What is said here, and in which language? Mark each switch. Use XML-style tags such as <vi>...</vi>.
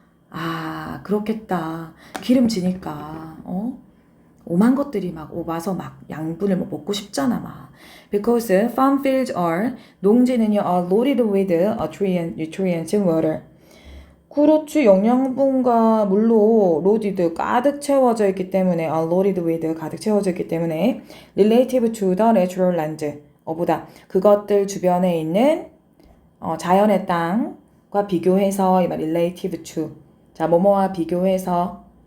<ko>아 그렇겠다. 기름지니까 오만 것들이 막 와서 막 양분을 먹고 싶잖아 막.</ko> <en>Because farm fields are</en> <ko>농지는요</ko> <en>are loaded with nutrients and water.</en> <ko>그렇지 영양분과 물로 loaded 가득 채워져 있기 때문에 are loaded with 가득 채워져 있기 때문에</ko> <en>relative to the natural land</en> <ko>보다 그것들 주변에 있는 자연의 땅과 비교해서 이 말 relative to 자 뭐뭐와 비교해서</ko>